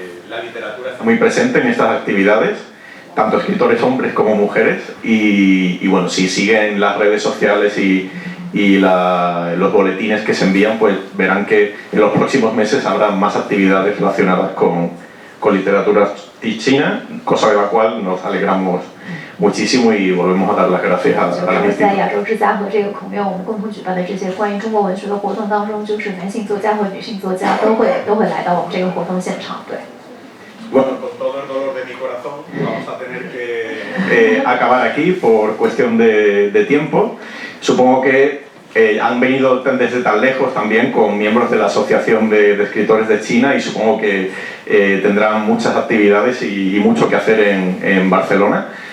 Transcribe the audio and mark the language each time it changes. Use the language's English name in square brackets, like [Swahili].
[Spanish] la literatura está muy presente en estas actividades, tanto escritores hombres como mujeres, y bueno, si siguen las redes sociales y los boletines que se envían, pues verán que en los próximos meses habrá más actividades relacionadas con literatura china, cosa de la cual nos alegramos muchísimo y volvemos a dar las gracias a la [Chinese] 在亚洲之家和这个孔院，我们共同举办的这些关于中国文学的活动当中，就是男性作家和女性作家都会来到我们这个活动现场，对。 [Spanish] Bueno, con todo el dolor de mi corazón, vamos a tener que acabar aquí por cuestión de tiempo. Supongo que han venido desde tan lejos también con miembros de la Asociación de Escritores de China y supongo que tendrán muchas actividades y mucho que hacer en Barcelona.